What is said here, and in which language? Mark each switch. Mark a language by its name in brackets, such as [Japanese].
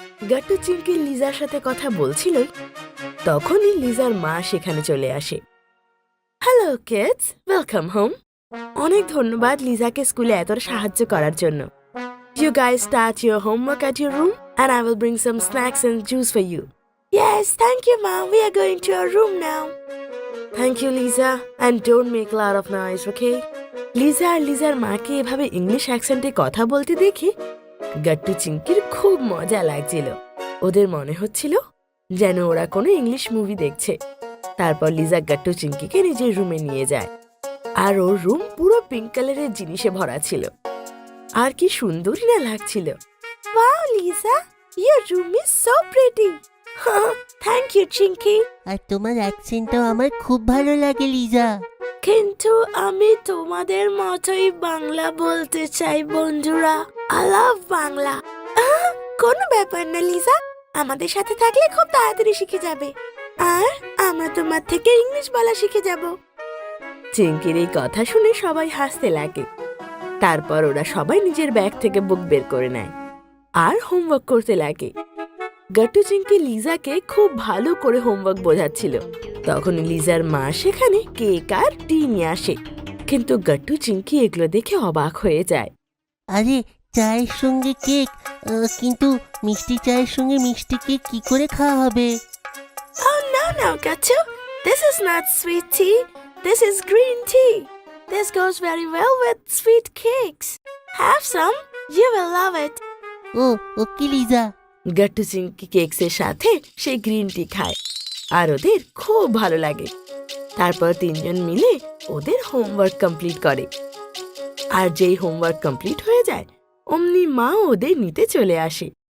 [Bangla] গাট্টু চিংকি লিজার সাথে কথা বলছিল, তখনই লিজার মা সেখানে চলে আসে। [English] Hello kids, welcome home. [Bangla] অনেক ধন্যবাদ লিজাকে স্কুলে এত সাহায্য করার জন্য। [English] You guys start your homework at your room and I will bring some snacks and juice for you. Yes, thank you, Mom. We are going to our room now. Thank you, Lisa, and don't make a lot of noise, okay? [Bangla] Liza আর লিজার মাকে এভাবে English অ্যাকসেন্টে কথা বলতে দেখে গাট্টু চিংকির খুব মজা লাগছিল। ওদের মনে হচ্ছিল যেন ওরা কোনো ইংলিশ মুভি দেখছে। তারপর লিজা গাট্টু চিংকিকে নিজের রুমে নিয়ে যায়, আর ওর রুম পুরো পিঙ্ক কালারের জিনিসে ভরা ছিল, আর কি সুন্দরই না লাগছিল। [English] Wow, Lisa, your room is so pretty. Thank you Chinki. [Bangla] আর তোমার অ্যাকসেন্টটাও আমার খুব ভালো লাগে লিজা। কিন্তু আমি তোমাদের মতোই বাংলা বলতে চাই বন্ধুরা। [English] I love Bangla. [Bangla] কোনো ব্যাপার না লিজা, আমাদের সাথে থাকলে খুব তাড়াতাড়ি শিখে যাবে। আর আমরা তোমার থেকে ইংলিশ বলা শিখে যাব। চিঙ্কির এই কথা শুনে সবাই হাসতে লাগে। তারপর ওরা সবাই নিজের ব্যাগ থেকে বুক বের করে নেয় আর হোমওয়ার্ক করতে লাগে। গাট্টু চিঙ্কি লিজাকে খুব ভালো করে হোমওয়ার্ক বোঝাচ্ছিল। তখন লিজার মা সেখানে কেক আর টি নিয়ে আসে, কিন্তু গাট্টু চিঙ্কি এগুলো দেখে অবাক হয়ে যায়। আরে চায়ের সঙ্গে কেক, কিন্তু মিষ্টি চায়ের সঙ্গে মিষ্টি কেক কি করে খাওয়া হবে? [English] Oh no, Gattu. This is not sweet tea. This is green tea. This goes very well with sweet cakes. Have some. You will love it. Oh okay Lisa. [Bangla] গাট্টু চিঙ্কি কেকসের সাথে সেই গ্রিন টি খায় আর ওদের খুব ভালো লাগে। তারপর তিনজন মিলে ওদের হোমওয়ার্ক কমপ্লিট করে। আর যেই হোমওয়ার্ক কমপ্লিট হয়ে যায় অমনি মা ওদের নিতে চলে আসে।